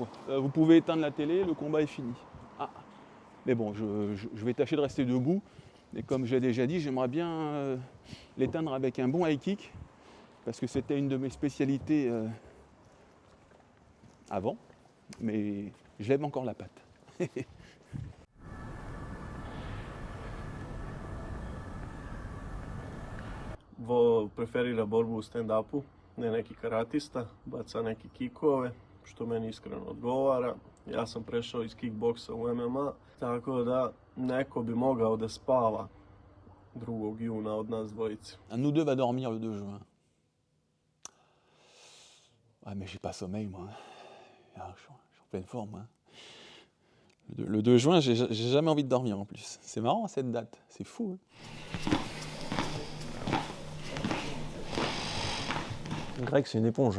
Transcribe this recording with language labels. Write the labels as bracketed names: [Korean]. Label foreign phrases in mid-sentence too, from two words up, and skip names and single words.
[French] Vous pouvez éteindre la télé, le combat est fini. Ah. Mais bon, je vais tâcher de rester debout. Et comme j'ai déjà dit, j'aimerais bien l'éteindre avec un bon [English] high kick. [French] Parce que c'était une de mes spécialités avant. Mais je lève encore la patte. [Bosnian] Preferira borbu u stand-upu, ne neki karatista, baca neke kikove, što meni iskreno odgovara. Ja sam prešao iz kickboksa u MMA, tako da neko bi mogao da spava 2. juna od nas dvojice. [French] Un de nous deux va dormir le 2 juin. Ah mais j'ai pas sommeil moi. Ah, je suis en pleine forme. Hein. Le 2 juin, j'ai jamais envie de dormir en plus. C'est marrant cette date, c'est fou. Hein. Greg, c'est une éponge.